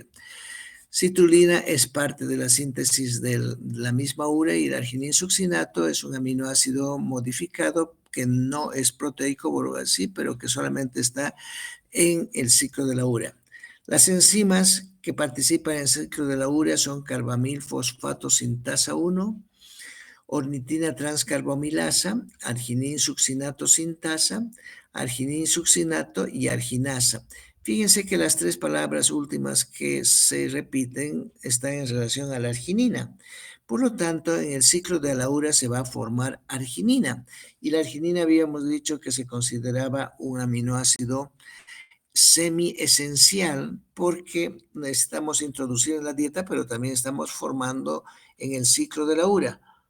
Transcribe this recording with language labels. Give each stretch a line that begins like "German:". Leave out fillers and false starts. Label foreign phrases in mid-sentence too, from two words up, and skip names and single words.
Spanish: Citrulina es parte de la síntesis de la misma urea, y el argininsuccinato es un aminoácido modificado que no es proteico, vuelvo a decir, pero que solamente está en el ciclo de la urea. Las enzimas que participan en el ciclo de la urea son carbamil fosfato sintasa 1, ornitina transcarbamilasa, argininsuccinato sintasa, argininsuccinato y arginasa. Fíjense que las 3 palabras últimas que se repiten están en relación a la arginina. Por lo tanto, en el ciclo de la urea se va a formar arginina. Y la arginina habíamos dicho que se consideraba un aminoácido semi-esencial porque necesitamos introducir en la dieta, pero también estamos formando en el ciclo de la urea.